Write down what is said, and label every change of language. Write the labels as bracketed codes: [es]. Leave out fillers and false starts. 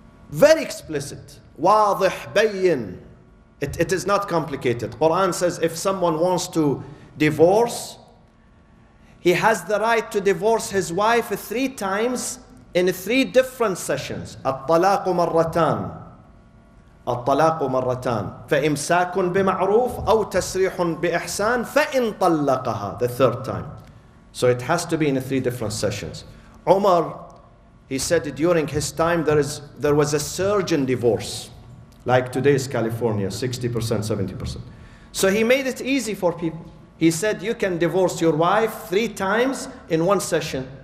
[en] Very explicit. Wadih, bayyin. It is not complicated. Quran says if someone wants to divorce, he has the right to divorce his wife 3 times in 3 different sessions. [ar] At-talaqu marratan. الطلاق مرتان فإمساك بمعروف أو تسريح بإحسان فإن طلقها, [en] the 3rd time. So it has to be in 3 different sessions. Umar, he said during his time there was a surge in divorce, like today's California, 60%, 70%. So he made it easy for people. He said you can divorce your wife 3 times in 1 session.